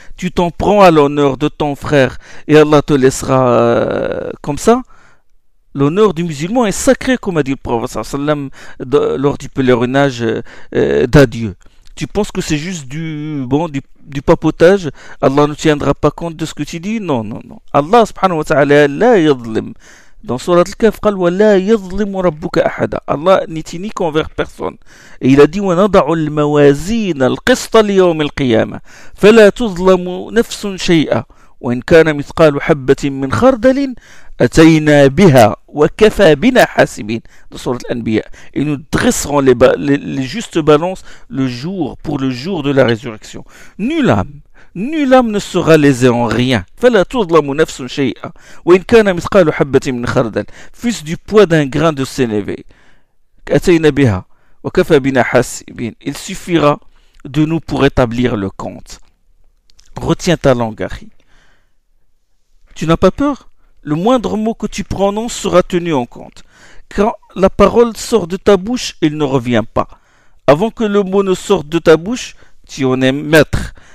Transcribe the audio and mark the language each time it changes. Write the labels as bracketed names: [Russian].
[French] Tu t'en prends à l'honneur de ton frère et Allah te laissera comme ça? L'honneur du musulman est sacré, comme a dit le prophète sallam lors du pèlerinage d'adieu. Tu penses que c'est juste du papotage? Allah ne tiendra pas compte de ce que tu dis? Non, non, non. Allah [Arabic] subhanahu wa ta'ala la yadlim. [French] Dans surat al-Kahf, [Arabic] قال ولا يظلم ربك احد. [French] Allah n'est ni envers personne. Et il a dit [Arabic] ونضع الموازين القسط ليوم القيامة فلا تظلم نفس شيئا وإن كان مثقال حبة من خردل أتينا بها وكفى بنا حاسبين. [French] Dans surat al-Anbiya, et nous dresserons les justes balances pour le jour de la résurrection. Nulle âme ne sera lésée en rien. [Arabic] فلا تظلم نفس شيئا وإن كان مثقال حبة من خردل, [French] fût-ce du poids d'un grain de sénévé. [Arabic] أتينا بها وكفى بنا حاسبين. [French] Il suffira de nous pour établir le compte. Retiens ta langue, Harry. Tu n'as pas peur? Le moindre mot que tu prononces sera tenu en compte. Quand la parole sort de ta bouche, il ne revient pas. Avant que le mot ne sorte de ta bouche, tu en es maître.